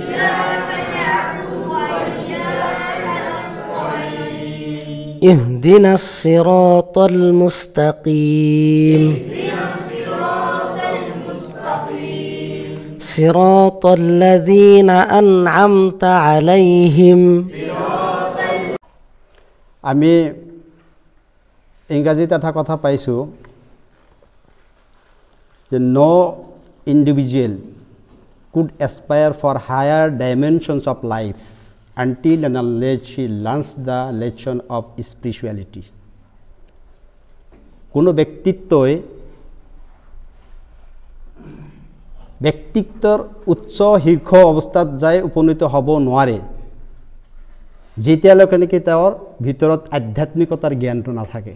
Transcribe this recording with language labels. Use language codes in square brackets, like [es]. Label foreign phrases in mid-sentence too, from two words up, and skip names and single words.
[ar] اهدنا الصراط المستقيم. صراط الذين أنعمت عليهم. [as] আমি ইংৰাজীত এটা কথা পাইছোঁ যে [en] no individual could aspire for higher dimensions of life until and unless she learns the lesson of spirituality. [as] কোনো ব্যক্তিত্বৰ উচ্চ শীৰ্ষ অৱস্থাত যাই উপনীত হ'ব নোৱাৰে যেতিয়ালৈকে নেকি তেওঁৰ ভিতৰত আধ্যাত্মিকতাৰ জ্ঞানটো নাথাকে।